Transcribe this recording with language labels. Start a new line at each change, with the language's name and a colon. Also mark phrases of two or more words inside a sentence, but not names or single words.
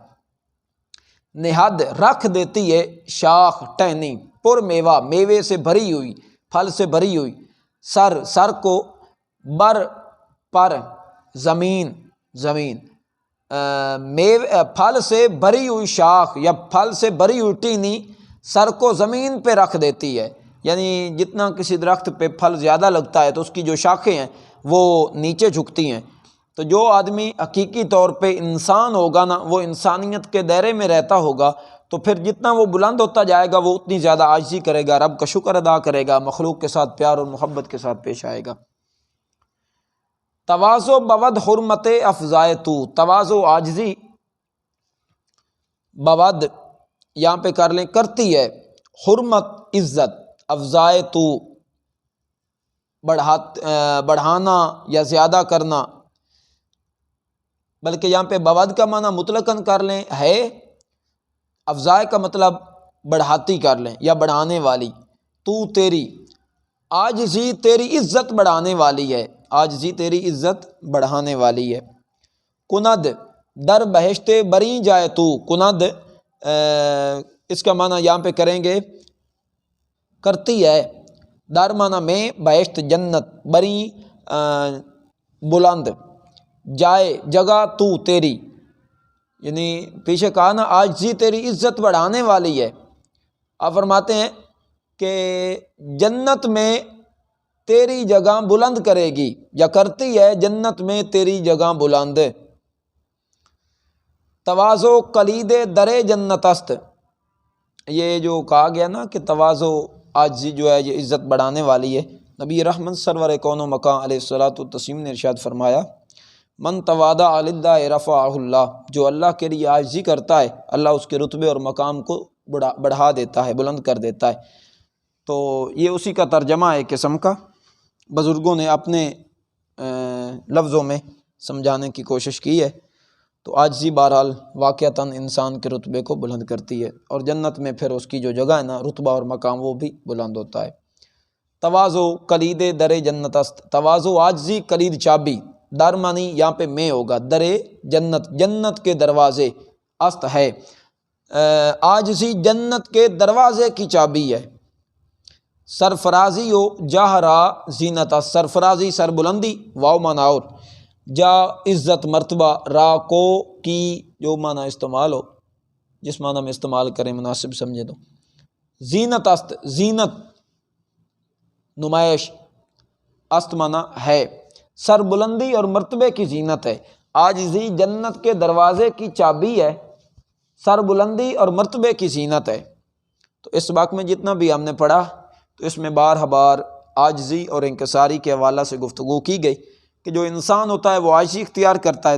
Urdu: نہاد رکھ دیتی ہے شاخ ٹہنی، پر میوہ میوے سے بھری ہوئی، پھل سے بھری ہوئی، سر سر کو، بر پر زمین زمین، پھل سے بھری ہوئی شاخ یا پھل سے بھری ہوئی ٹہنی سر کو زمین پہ رکھ دیتی ہے، یعنی جتنا کسی درخت پہ پھل زیادہ لگتا ہے تو اس کی جو شاخیں ہیں وہ نیچے جھکتی ہیں۔ تو جو آدمی حقیقی طور پہ انسان ہوگا نا، وہ انسانیت کے دائرے میں رہتا ہوگا، تو پھر جتنا وہ بلند ہوتا جائے گا وہ اتنی زیادہ عاجزی کرے گا، رب کا شکر ادا کرے گا، مخلوق کے ساتھ پیار اور محبت کے ساتھ پیش آئے گا۔
Persian: تواضع بود حرمت افزائے تو،
Urdu: تواضع عاجزی بود یہاں پہ کر لیں کرتی ہے، حرمت عزت، افزائے تو بڑھانا یا زیادہ کرنا، بلکہ یہاں پہ بود کا معنی مطلقاً کر لیں ہے، افزائے کا مطلب بڑھاتی کر لیں یا بڑھانے والی، تو تیری، عاجزی تیری عزت بڑھانے والی ہے، عاجزی تیری عزت بڑھانے والی ہے۔
Persian: کند در بہشت بری جائے تو،
Urdu: کند اس کا معنی یہاں پہ کریں گے کرتی ہے، در معنی میں، بہشت جنت، بری بلند، جائے جگہ تو تیری، یعنی پیچھے کہا نا عاجزی تیری عزت بڑھانے والی ہے، آپ فرماتے ہیں کہ جنت میں تیری جگہ بلند کرے گی، یا کرتی ہے جنت میں تیری جگہ بلند۔
Persian: تواضع کلید در جنت است،
Urdu: یہ جو کہا گیا نا کہ تواضع عاجزی جو ہے یہ عزت بڑھانے والی ہے، نبی رحمت سرور کون و مکان
Arabic: علیہ الصلوۃ والتسلیم
Urdu: نے ارشاد فرمایا
Arabic: من تواضع للہ رفعہ اللہ،
Urdu: جو اللہ کے لیے عاجزی کرتا ہے اللہ اس کے رتبے اور مقام کو بڑھا دیتا ہے، بلند کر دیتا ہے۔ تو یہ اسی کا ترجمہ ہے ایک قسم کا، بزرگوں نے اپنے لفظوں میں سمجھانے کی کوشش کی ہے۔ تو عاجزی بہرحال واقعتاً انسان کے رتبے کو بلند کرتی ہے، اور جنت میں پھر اس کی جو جگہ ہے نا، رتبہ اور مقام، وہ بھی بلند ہوتا ہے۔
Persian: تواضع کلید در جنت است،
Urdu: تواضع عاجزی کلید چابی، در معنی یہاں پہ میں ہوگا، در جنت، جنت کے دروازے، است ہے، عاجزی جنت کے دروازے کی چابی ہے۔
Persian: سرفرازی و جاہرا زینت است،
Urdu: سرفرازی سربلندی، واو معنی اور، جا عزت مرتبہ، را کو کی جو معنی استعمال ہو، جس معنی میں استعمال کریں مناسب سمجھے تو۔
Persian: زینت است،
Urdu: زینت نمائش، است معنی ہے، سربلندی اور مرتبے کی زینت ہے۔ عاجزی جنت کے دروازے کی چابی ہے، سربلندی اور مرتبے کی زینت ہے۔ تو اس وقت میں جتنا بھی ہم نے پڑھا تو اس میں بار بار عاجزی اور انکساری کے حوالہ سے گفتگو کی گئی کہ جو انسان ہوتا ہے وہ عاجزی اختیار کرتا ہے۔